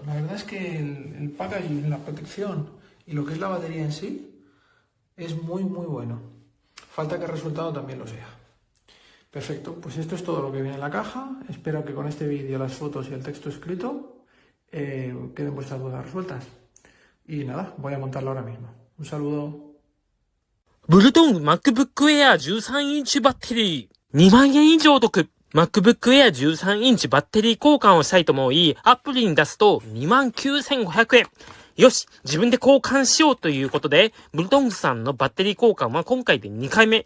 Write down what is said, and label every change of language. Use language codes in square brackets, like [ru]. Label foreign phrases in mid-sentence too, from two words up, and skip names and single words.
[es] La verdad es que el packaging, la protección y lo que es la batería en sí es muy bueno. Falta que el resultado también lo sea. Perfecto, pues esto es todo lo que viene en la caja. Espero que con este vídeo, las fotos y el texto escrito queden vuestras dudas resueltas. Y nada, voy a montarlo ahora mismo. Un saludo. [ja] ブルトン MacBook Air 13インチバッテリー。2万円以上お得。MacBook Air 13インチバッテリー交換をしたいと思い、アプリに出すと 29,500 円。よし、自分で交換しようということで、ブルトングさんのバッテリー交換は今回で2回目。